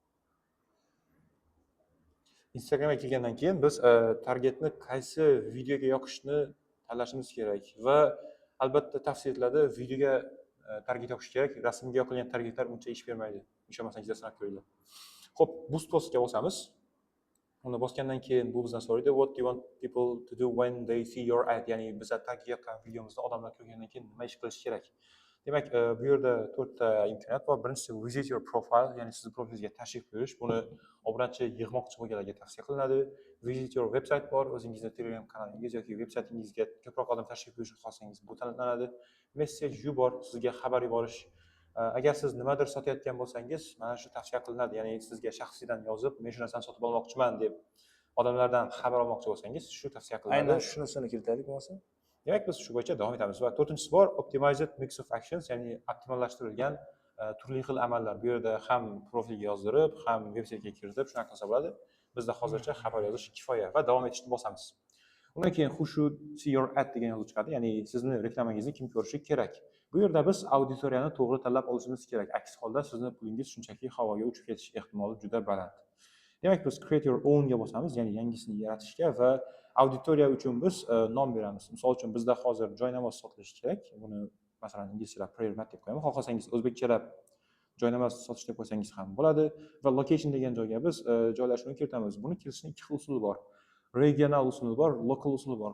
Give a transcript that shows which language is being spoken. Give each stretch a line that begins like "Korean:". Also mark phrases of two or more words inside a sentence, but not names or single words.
Uzbek: Instagramga kirgandan keyin biz targetni qaysi videoga yoqishni tanlashimiz kerak va albatta tavsiya etiladi videoga target yoqish kerak. Rasmga yoqilgan targetlar uncha ish bermaydi. Ishonmasangiz sinab ko'ringlar. Xo'p, boost postga bosamiz. Uni bosgandan keyin bu bizdan so'raydi
English: what do you want people to do when they see your ad,
Uzbek: ya'ni bizlar target yoqqan videomizni odamlar ko'rgandan keyin nima ish qilish kerak. Demak, bu yerda 4 ta imkoniyat bor. Birinchisi
English: visit your profile,
Uzbek: ya'ni siz profilingizga tashrif buyurish. Buni obunachi yig'moqchi bo'lganlarga tavsiya qilinadi.
English: Visit your website
Uzbek: bor, o'zingizni Telegram kanalingiz yoki veb-saytingizga ko'proq odam tashrif buyurishni xohlasangiz bu tanlanadi.
English: Message you
Uzbek: bor, sizga xabar yuborish. Agar siz nimadir sotayotgan bo'lsangiz, mana shu tavsiya qilinadi. Ya'ni sizga shaxsiydan yozib, men shu narsani sotib olmoqchiman deb odamlardan xabar olmoqchi bo'lsangiz, shu tavsiya qilinadi. Aynan shunisini kiritaylik bo'lmasa. Demak, biz shu bo'yicha davom etamiz va to'rtinchisi bor
English: optimized mix of actions,
Uzbek: ya'ni optimallashtirilgan turli xil amallar. Bu yerda ham profilga yozdirib, ham veb-saytga kiritib shunaqa qilsa bo'ladi. Bizda hozircha xabar yozish kifoya va davom etishni bosamiz. Undan keyin
English: who should see your ad
Uzbek: degan yozuv chiqadi, ya'ni sizni reklamangizni kim ko'rishi kerak. Bu yerda biz auditoriyani to'g'ri tanlab olishimiz kerak. Aks holda sizni pulingiz shunchaki havoga uchib ketish ehtimoli juda baland. Demak, biz
English: create your own
Uzbek: ga bosamiz, ya'ni yangisini yaratishga va auditoriya uchun biz nom beramiz. Misol uchun bizda hozir joynamoz sotilishi kerak. Buni masalan inglizchada pre-mat deb qo'yaman. Xohlasangiz o'zbekchalab joynamoz sotish deb qo'ysangiz ham bo'ladi va location degan joyga biz joylashuvni kiritamiz. Buni kiritishning ikki xil usuli bor. Regional usuli bor, local usuli bor.